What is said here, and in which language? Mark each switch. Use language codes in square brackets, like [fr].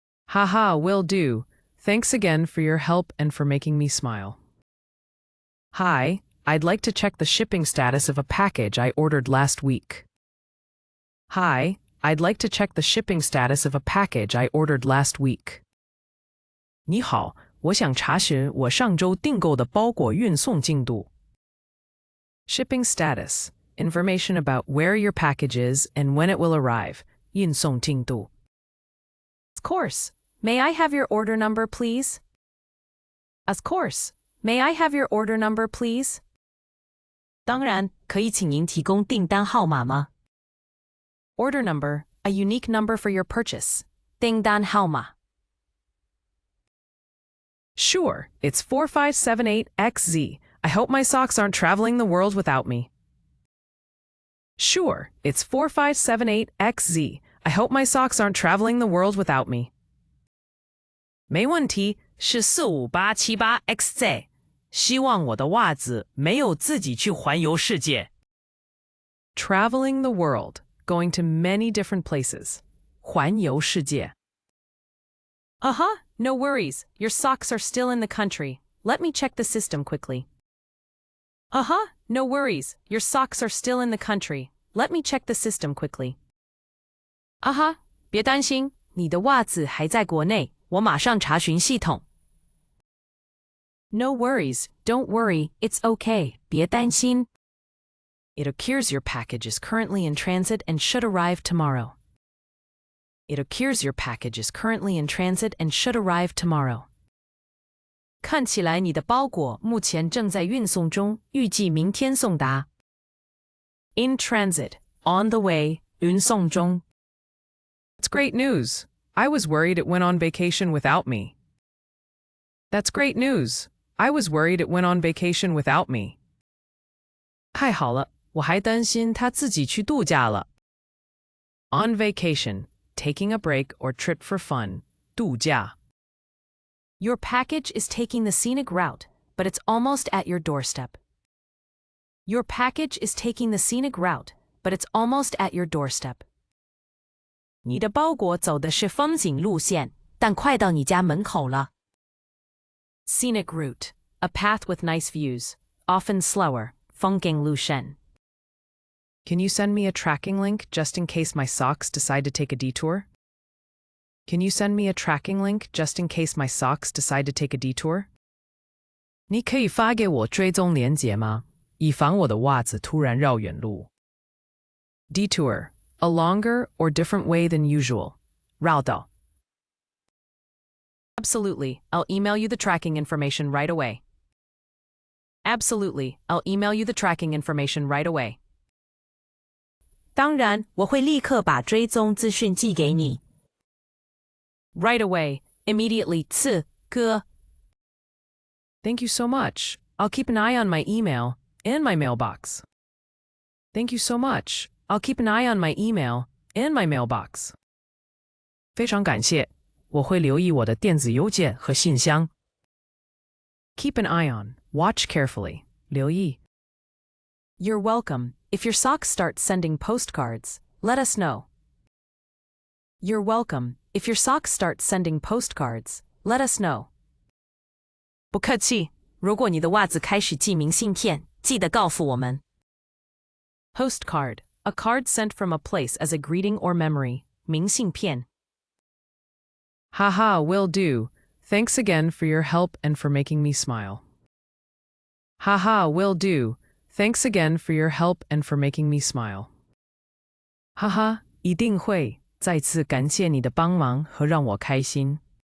[en] Haha, will do. Thanks again for your help and for making me smile. Hi, I'd like to check the shipping status of a package I ordered last week. Hi, I'd like to check the shipping status of a package I ordered last week. [zh] 你好，我想查询我上周订购的包裹运送进度。 [en] Shipping status, information about where your package is and when it will arrive. [zh] 运送进度。 [en] Of course. May I have your order number, please? Of course. May I have your order number, please? [zh] 当然，可以请您提供订单号码吗？ [en] Order number, a unique number for your purchase. [zh] 订单号码。 [en] Sure, it's 4578XZ. I hope my socks aren't traveling the world without me. Sure, it's 4578XZ. I hope my socks aren't traveling the world without me. [zh] 没问题，是45878XZ。希望我的袜子没有自己去环游世界。 [en] Traveling the world, going to many different places. [zh] 环游世界。 [en] Uh-huh, no worries. Your socks are still in the country. Let me check the system quickly. Uh-huh, no worries. Your socks are still in the country. Let me check the system quickly. [zh] Uh-huh, 别担心，你的袜子还在国内，我马上查询系统。 [en] No worries, don't worry, it's okay, [zh] 别担心。 [en] It appears your package is currently in transit and should arrive tomorrow. It appears your package is currently in transit and should arrive tomorrow. [zh] 看起来你的包裹目前正在运送中，预计明天送达。 [en] In transit, on the way, [zh] 运送中。 [en] It's great news. I was worried it went on vacation without me. That's great news. I was worried it went on vacation without me. [zh] 太好了，我还担心他自己去度假了。 [en] On vacation, taking a break or trip for fun. [zh] 度假。 [en] Your package is taking the scenic route, but it's almost at your doorstep. Your package is taking the scenic route, but it's almost at your doorstep. [zh] 你的包裹走的是风景路线，但快到你家门口了。 [en] Scenic route, a path with nice views, often slower, [zh] 风景路线。 [en] Can you send me a tracking link just in case my socks decide to take a detour? Can you send me a tracking link just in case my socks decide to take a detour? [zh] 你可以发给我追踪连结吗？以防我的袜子突然绕远路。 [en] Detour, a longer or different way than usual. [zh] 绕道。 [en] Absolutely, I'll email you the tracking information right away. Absolutely, I'll email you the tracking information right away. [zh] 当然，我会立刻把追踪资讯寄给你。 [en] Right away, immediately, [zh] 此刻。 [en] Thank you so much. I'll keep an eye on my email and my mailbox. Thank you so much. I'll keep an eye on my email and my mailbox. [zh] 非常感谢，我会留意我的电子邮件和信箱。 [en] Keep an eye on, Watch carefully. [zh] 留意. [en] You're welcome. If your socks start sending postcards, let us know. You're welcome. If your socks start sending postcards, let us know. [zh] 不客气，如果你的袜子开始寄明信片，记得告诉我们。 [en] Postcard, a card sent from a place as a greeting or memory. [zh] 明信片. [en] Haha, will do. Thanks again for your help and for making me smile. Haha, will do. Thanks again for your help and for making me smile. [zh] 哈哈，一定会。再次感谢你的帮忙和让我开心。